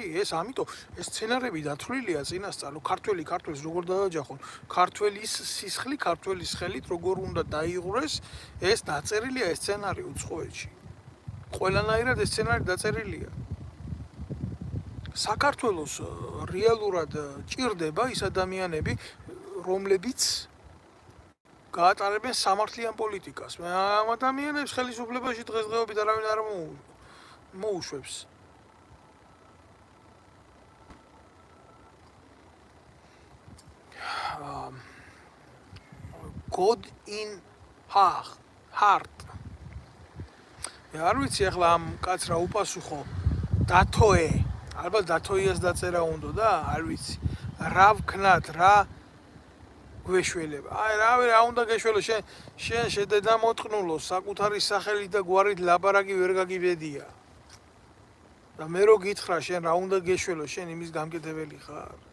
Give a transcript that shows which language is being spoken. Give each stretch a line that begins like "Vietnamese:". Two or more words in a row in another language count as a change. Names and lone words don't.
Georgian: ეს ამიტომ ეს სცენარები დათვლილია წინასწარ რომ ქართველს როგორ დააჯახონ ქართველის სისხლი ქართველის ხელით როგორ უნდა დაიღურეს ეს დაწერილია ეს სცენარი უცხოეთში ყველანაირად ეს სცენარი დაწერილია საქართველოს რეალურად ჭირდება ის ადამიანები რომლებიც გაატარებენ სამართლიან პოლიტიკას ამ ადამიანებს ხელისუფლებაში დღესდღეობით არავინ არ მოუშვებს
English: God in heart
Georgian: არ ვიცი ახლა ამ კაც რა უპასუხო დათოე ალბათ დათოიას დაწერა უნდა და არ ვიცი რა ვქნათ რა გვეშველება აი რა უნდა გეშველო შენ შედედა მოტყნულო საკუთარი სახელით და გვარით ლაბარაკი ვერ გაგიბედია და მე რო გითხრა შენ რა უნდა გეშველო შენ იმის გამკეთებელი ხარ